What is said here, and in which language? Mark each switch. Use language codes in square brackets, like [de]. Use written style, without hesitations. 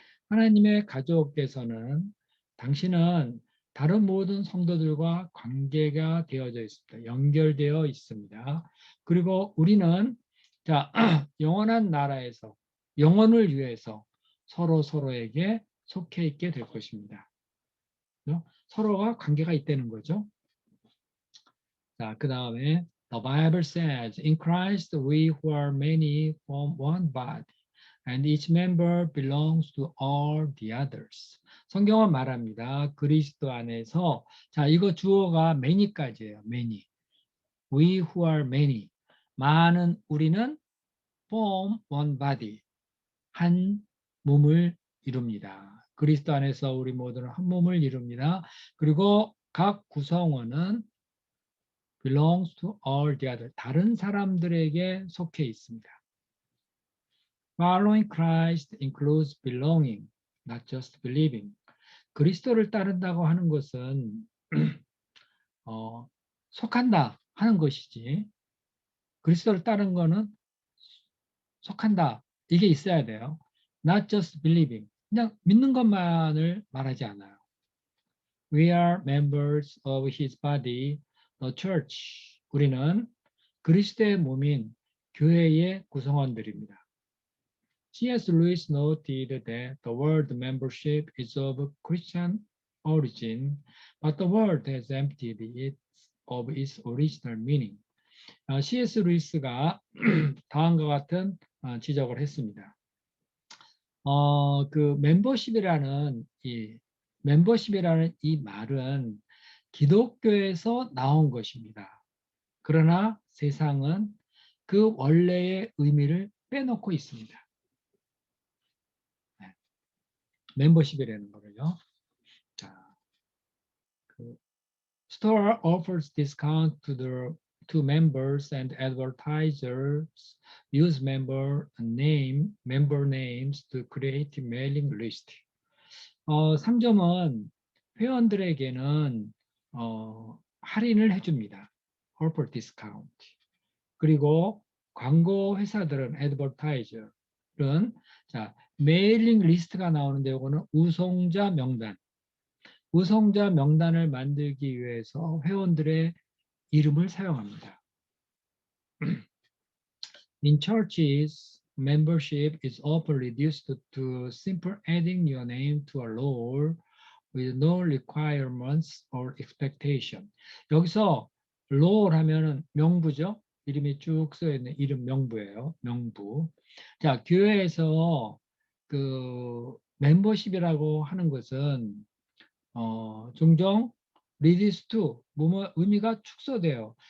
[ko] 하나님의 가족께서는 당신은 다른 모든 성도들과 관계가 되어져 있습니다. 연결되어 있습니다. 그리고 우리는 자, 영원한 나라에서 영원을 위해서 서로에게 속해 있게 될 것입니다. 서로가 관계가 있다는 거죠. 자, 그 다음에 [en] The Bible says, In Christ we who are many form one body, and each member belongs to all the others. [ko] 성경은 말합니다. 그리스도 안에서 자, 이거 주어가 many까지예요. [en] many. We who are many. [ko] 많은 우리는 [en] form one body. [ko] 한 몸을 이룹니다. 그리스도 안에서 우리 모두는 한 몸을 이룹니다. 그리고 각 구성원은 [en] belongs to all the other. [ko] 다른 사람들에게 속해 있습니다. [en] Following Christ includes belonging, not just believing. [ko] 그리스도를 따른다고 하는 것은 속한다 하는 것이지 그리스도를 따른 거는 속한다. 이게 있어야 돼요. [en] Not just believing. [ko] 그냥 믿는 것만을 말하지 않아요. [en] We are members of his body, the church. [ko] 우리는 그리스도의 몸인 교회의 구성원들입니다. [en] C.S. Lewis noted that the word membership is of Christian origin, but the word has emptied it of its original meaning. C.S. [ko] 루이스가 다음과 같은 지적을 했습니다. 그 멤버십이라는 이 말은 기독교에서 나온 것입니다. 그러나 세상은 그 원래의 의미를 빼놓고 있습니다. 멤버십이라는 거를요. 자, 그 [en] store offers discount to members and advertisers use member names to create mailing list. [ko] 3점은 회원들에게는 할인을 해줍니다. [en] offer discount. [ko] 그리고 광고 회사들은 advertiser은 자 메일링 리스트가 나오는데 이거는 우송자 명단. 우송자 명단을 만들기 위해서 회원들의 이름을 사용합니다. [en] In churches, membership is often reduced to simple adding your name to a roll with no requirements or expectation. [ko] 여기서 roll 하면은 명부죠. 이름이 쭉 써 있는 이름 명부예요. 명부. 자, 교회에서 그 멤버십이라고 하는 것은 종종 [en] reduce to [ko] 뭐뭐 의미가 축소돼요.